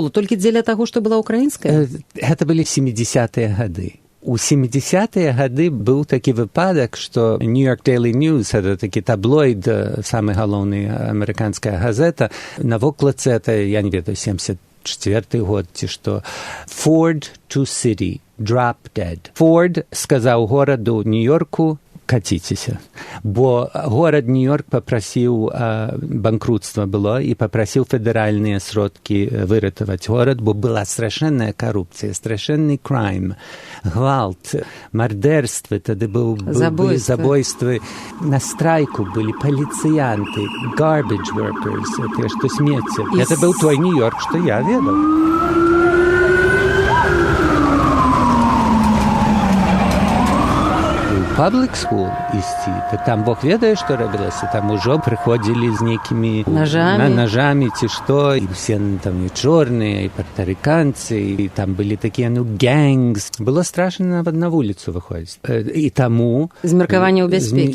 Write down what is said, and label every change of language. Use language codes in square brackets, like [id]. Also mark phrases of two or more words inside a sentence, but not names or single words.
[be] Толькі дзеля таго, што была украінская? Гэта былі 70-е гады. У 70-е гады быў такі выпадак, што New York Daily News, гэта такі таблоід, самы галоўны амерыканская газета, на вокладцы, это, я не ведаю, 74-й год, ці што, [en] Ford to City. Drop dead. [be] Форд сказаў гораду Нью-Йорку, каціцеся. Бо горад Нью-Йорк папрасіў, банкрутства было, і папрасіў федэральныя сродкі выратаваць горад, бо была страшэнная карупцыя, страшэнны крайм, гвалт, мардэрствы, тады быў забойствы. На страйку былі паліцыянты, [en] garbage workers, [be] тыя, што смецце. Гэта быў той Нью-Йорк, што я ведаў. [en] Public school [be] ісці, так там Бог ведае, што рабілася, там ужо прыходзілі з нейкімі ножамі ці што, і все там і чорныя, і партарыканцы, і там былі такія, гэнγκс. Было страшна нават на вуліцу выходзіць. І таму... З меркавання ў бяспекі.